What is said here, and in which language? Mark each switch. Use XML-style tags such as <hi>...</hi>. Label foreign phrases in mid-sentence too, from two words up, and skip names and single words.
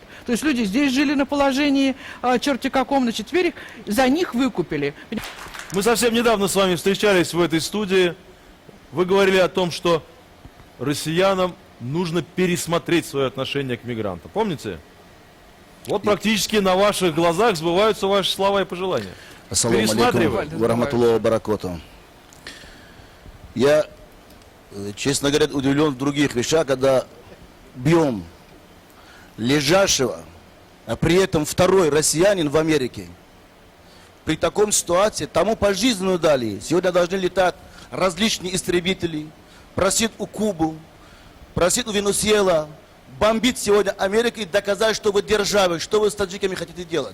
<ru>То есть люди здесь жили на положении черти каком, значит, теперь их, за них выкупили. Мы совсем недавно с вами встречались в этой студии. Вы говорили о том, что россиянам нужно пересмотреть свое отношение к мигрантам. Помните? Вот практически на ваших глазах сбываются ваши слова и пожелания.</ru> <ar>السلام عليكم، ورحمة الله وبركاته.</ar> <ru>Я, честно говоря, удивлен в других вещах, когда бьем лежащего, а при этом второй россиянин в Америке. При таком ситуации тому пожизненную дали. Сегодня должны летать различные истребители, просить у Кубы, просить у Венесуэлы, бомбить сегодня Америку и доказать, что вы державы, что вы с таджиками хотите делать.</ru>